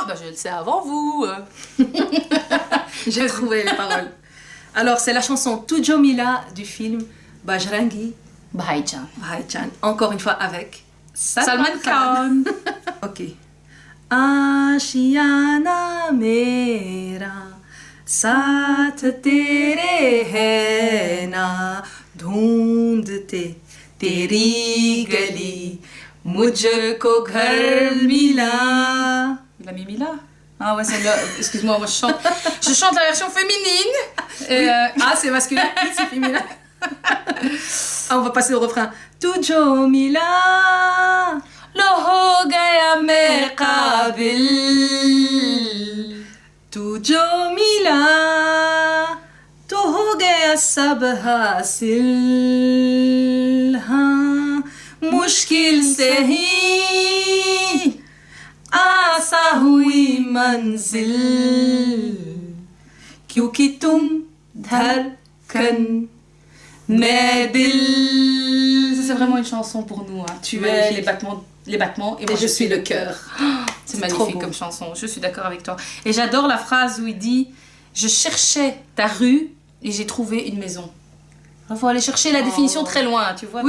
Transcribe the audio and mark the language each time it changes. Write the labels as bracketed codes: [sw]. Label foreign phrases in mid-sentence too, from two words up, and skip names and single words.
[fr] Bah, je le sais avant vous. J'ai trouvé les paroles. Alors, c'est la chanson Tujo Mila du film Bajrangi Bhaïchan. Bhaichan. Encore une fois avec Salman Khan. [hi] Ok. आशियाना मेरा साथ तेरे है ना ढूंढते तेरी गली मुझको घर मिला. [fr] Il a mis Mila. Ah ouais, c'est là. Excuse-moi, moi je chante la version féminine. Et, Ah, c'est masculin, oui, c'est féminin. Ah, on va passer au refrain. [hi] तुझको मिला लो हो गया मैं काबिल. तुझो मिला तो हो गया सब हासिल. हाँ मुश्किल से ही आसा हुई मंजिल क्योंकि तुम धड़कन मैं दिल. [fr] C'est vraiment une chanson pour nous. Hein. Tu es Magnifique. les battements et Et moi je suis le cœur. C'est trop magnifique beau. comme chanson. Je suis d'accord avec toi. Et j'adore la phrase où il dit je cherchais ta rue et j'ai trouvé une maison. Il faut aller chercher la définition très loin, tu vois.